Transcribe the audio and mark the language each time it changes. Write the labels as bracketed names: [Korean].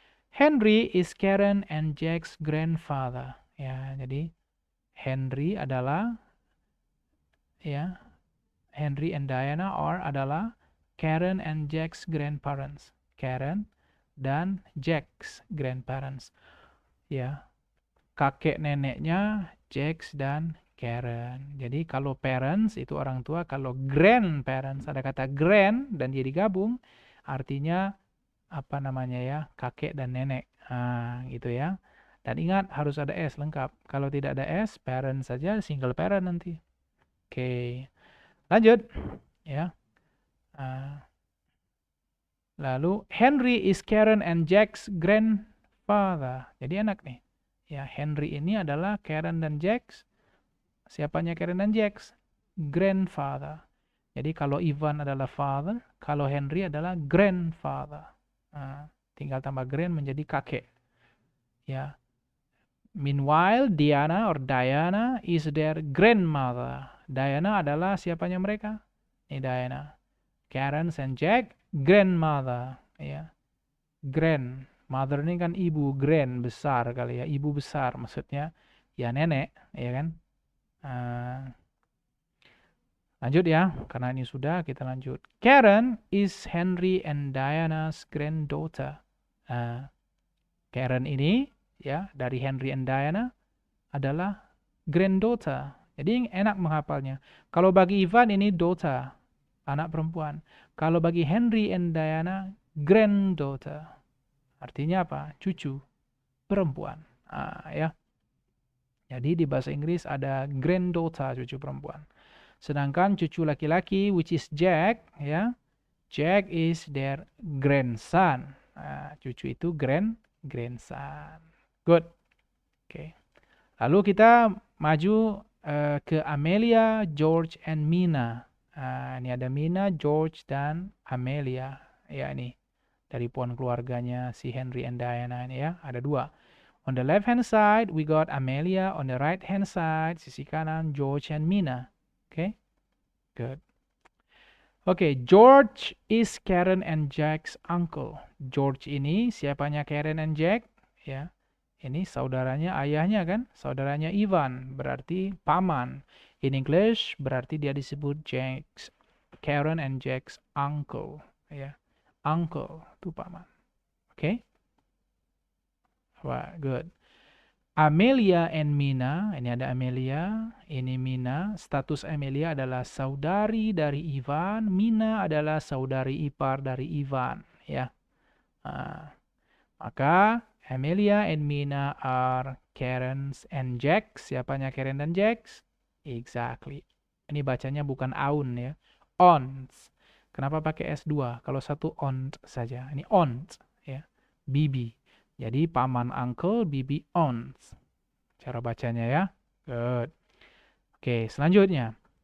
[English] Henry is Karen and Jack's grandfather. [Indonesian] Ya, jadi Henry adalah ya, Henry and Diana adalah [English] Karen and Jack's grandparents. [Indonesian] Karen dan Jack's grandparents. Ya. Kakek neneknya Jack's dan Karen. Jadi kalau parents itu orang tua, kalau grandparents ada kata grand dan jadi gabung, artinya apa namanya ya, kakek dan nenek. Gitu ya. Dan ingat harus ada S lengkap. Kalau tidak ada S, parents saja, single parent nanti. Oke. Lanjut ya. [English] Lalu Henry is Karen and Jack's grandfather. [Indonesian] Jadi enak nih. Ya, Henry ini adalah Karen dan Jack's. Siapanya Karen dan Jack's? Grandfather. Jadi kalau Ivan adalah father, kalau Henry adalah grandfather. Tinggal tambah grand menjadi kakek. Ya. [English] Meanwhile, Diana is their grandmother. [Indonesian] Diana adalah siapanya mereka? Ini Diana. [English] Karen and Jack, grandmother. [Indonesian] Ya. Mother ini kan ibu, grand besar kali ya, ibu besar maksudnya ya nenek, ya kan. Lanjut ya, karena ini sudah kita lanjut. [English] Karen is Henry and Diana's granddaughter. [Indonesian] Karen ini ya dari Henry and Diana adalah granddaughter. Jadi enak menghafalnya. Kalau bagi Ivan ini daughter, anak perempuan. Kalau bagi Henry and Diana granddaughter. Artinya apa? Cucu perempuan. Ya. Jadi di bahasa Inggris ada granddaughter, cucu perempuan. Sedangkan cucu laki-laki, [English] which is Jack, [Indonesian] ya. [English] Jack is their grandson. [Indonesian] Cucu itu grandson. Good. Oke. Lalu kita maju ke Amelia, George, and Mina. Ini ada Mina, George, dan Amelia. Ya, ini. Dari pohon keluarganya si Henry and Diana ini ya, ada dua. [English] On the left hand side, we got Amelia. On the right hand side, [Indonesian] sisi kanan, [English] George and Mina. Okay, good. Okay, George is Karen and Jack's uncle. [Indonesian] George ini siapanya Karen and Jack? Ya, ini saudaranya, ayahnya kan? Saudaranya Ivan, berarti paman. In English, berarti dia disebut [English] Karen and Jack's uncle. [Indonesian] Ya. Uncle itu paman. Oke. Wah, good. Amelia and Mina, ini ada Amelia, ini Mina. Status Amelia adalah saudari dari Ivan, Mina adalah saudari ipar dari Ivan, ya. [English] Maka Amelia and Mina are Karen and Jack. [Indonesian] Siapanya Karen dan Jack? Exactly. Ini bacanya bukan aun ya. Ons. Kenapa pakai S2? Kalau satu ont saja. Ini ont ya. Bibi. Jadi paman uncle, bibi ons. Cara bacanya ya. Good. Oke, selanjutnya.